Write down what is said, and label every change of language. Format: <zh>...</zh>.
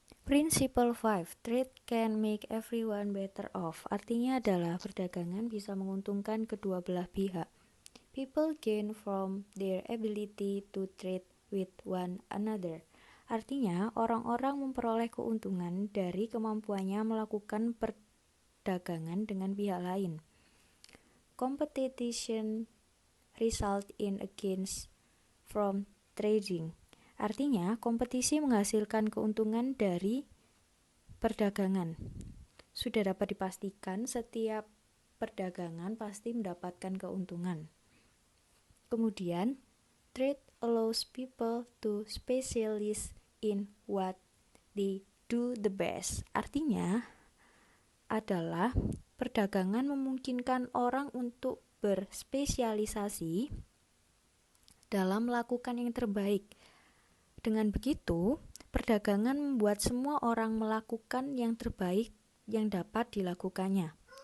<en>Principle 5, trade can make everyone better off.</en> <id>Artinya adalah perdagangan bisa menguntungkan kedua belah pihak.</id> <en>People gain from their ability to trade with one another.</en> <id>Artinya, orang-orang memperoleh keuntungan dari kemampuannya melakukan perdagangan dengan pihak lain.</id> <en>Competition result in against from trading.</en> <id>Artinya, kompetisi menghasilkan keuntungan dari perdagangan. Sudah dapat dipastikan setiap perdagangan pasti mendapatkan keuntungan. Kemudian,</id> <en>trade allows people to specialize in what they do the best.</en> <id>Artinya adalah perdagangan memungkinkan orang untuk berspesialisasi dalam melakukan yang terbaik. Dengan begitu, perdagangan membuat semua orang melakukan yang terbaik yang dapat dilakukannya.</id>